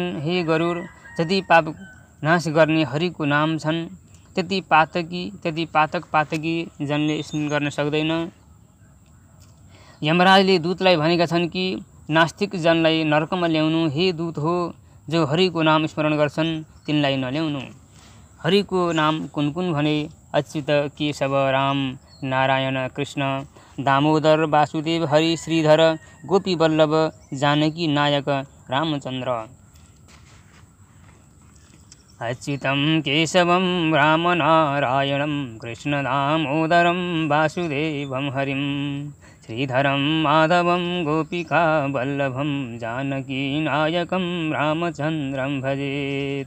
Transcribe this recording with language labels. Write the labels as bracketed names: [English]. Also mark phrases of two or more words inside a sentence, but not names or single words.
[Nepali] हे गरुड, जति पाप नाश गर्ने हरिको नाम छन् त्यति पातक पातकी जनले स्मरण गर्न सक्दैन। यमराजले दूतलाई भनेका छन् कि नास्तिक जनलाई नरकमा ल्याउनु हे दूत हो, जो हरिको नाम स्मरण गर्छन् तिनलाई नल्याउनु। हरिको नाम कुन कुन भने अच्युत, केशव, राम, नारायण, कृष्ण, दामोदर, वासुदेव, हरि, श्रीधर, गोपी वल्लभ, जानकी नायक, रामचन्द्र। [Sanskrit] अच्युतं केशवं रामनारायणं कृष्ण दामोदरं वासुदेवं हरिं, श्रीधरं माधवं गोपिका वल्लभं जानकी नायकं रामचन्द्रं भजेत।